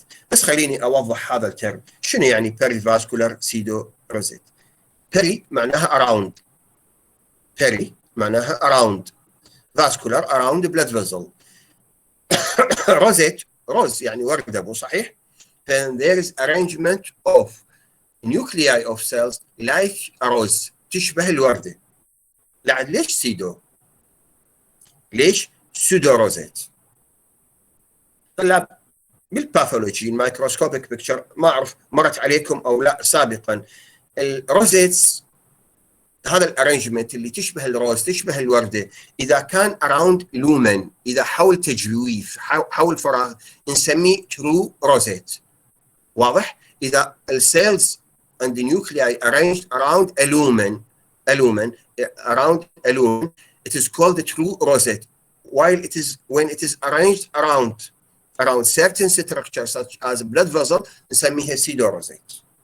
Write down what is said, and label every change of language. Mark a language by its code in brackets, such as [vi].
[ar] بس خليني أوضح هذا الترم. شنو يعني perivascular pseudorosette؟ روزيت. بيري معناها around. بيري معناها around. [en] vascular around blood vessel. [ar] روزيت روز يعني وردة مو صحيح؟ [en] and there is arrangement of nuclei of cells like a rose [ar] تشبه الوردة. لعد ليش سيدو؟ ليش سودو روزيت؟ طلاب بالباثولوجي الميكروسكوبيك بيكتشر ما اعرف مرت عليكم او لا سابقا، الروزيتس هذا الارينجمنت اللي تشبه الروز تشبه الورده اذا كان اراوند لومن، اذا حول تجويف حول فراغ نسميه ترو روزيت. واضح؟ اذا السيلز [en] and the nuclei arranged around a lumen around a lumen, it is called the true rosette. While it is when it is arranged around certain structures such as blood vessel [ar] نسميها [en] pseudo rosette.